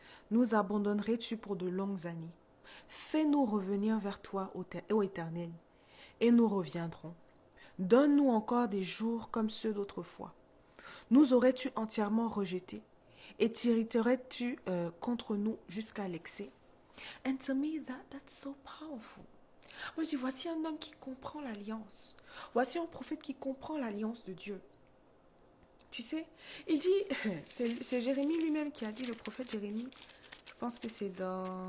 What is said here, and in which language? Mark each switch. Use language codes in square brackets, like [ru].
[fr] Nous abandonnerais-tu pour de longues années? Fais-nous revenir vers toi, ô Éternel, et nous reviendrons. Donne-nous encore des jours comme ceux d'autrefois. Nous aurais-tu entièrement rejetés, et t'irriterais-tu contre nous jusqu'à l'excès? [en] And to me, that's so powerful. [fr] Moi, je dis, voici un homme qui comprend l'alliance. Voici un prophète qui comprend l'alliance de Dieu. Tu sais, il dit, c'est Jérémie lui-même qui a dit, le prophète Jérémie, je pense que c'est dans...